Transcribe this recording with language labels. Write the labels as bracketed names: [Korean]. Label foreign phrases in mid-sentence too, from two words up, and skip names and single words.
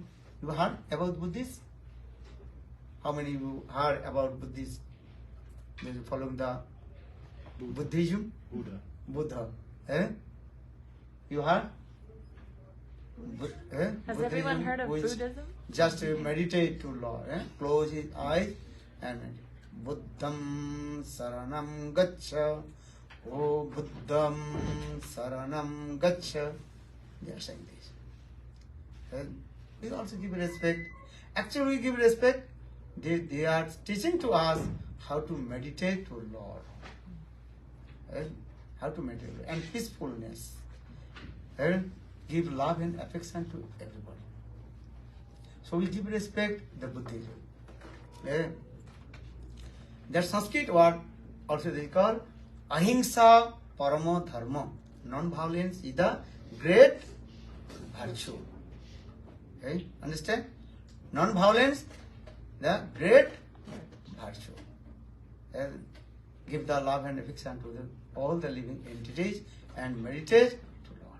[English] You heard about Buddhism? How many of you heard about Buddhism? Maybe following the Buddhism? Buddha. You heard? Has everyone heard of Buddhism? Just meditate to Lord. Close his eyes and meditate. [Pali] Buddham saranam gaccha. Oh Buddham saranam gaccha. [English] They are saying this. We also give respect. Actually, we give respect. They are teaching to us how to meditate to Lord. How to meditate and peacefulness. And give love and affection to everybody. So we give respect the Buddhism. That Sanskrit word also they call [Sanskrit] ahimsa paramo dharma. [English] Non-violence is the great virtue. Okay? Understand? Non-violence, the great virtue. And give the love and affection to all the living entities and meditate to Lord.